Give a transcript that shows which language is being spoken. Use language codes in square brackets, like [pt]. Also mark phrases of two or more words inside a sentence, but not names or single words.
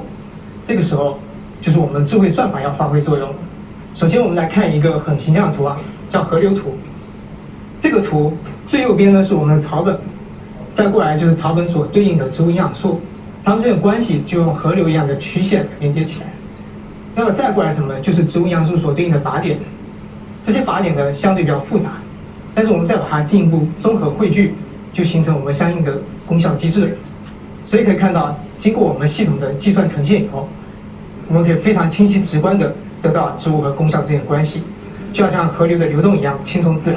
[zh] 這個時候就是我們智慧算法要發揮作用。首先我們來看一個很形象的圖叫河流圖。這個圖最右邊呢是我們的草本，再過來就是草本所對應的植物營養素。它們這個關係就用河流一樣的曲線連接起來。那麼再過來什麼？就是植物營養素所對應的靶點。这些靶点呢相对比较复杂，但是我们再把它进一步综合汇聚，就形成我们相应的功效机制。所以可以看到，经过我们系统的计算呈现以后，我们可以非常清晰直观的得到植物和功效之间的关系，就好像河流的流动一样轻松自然。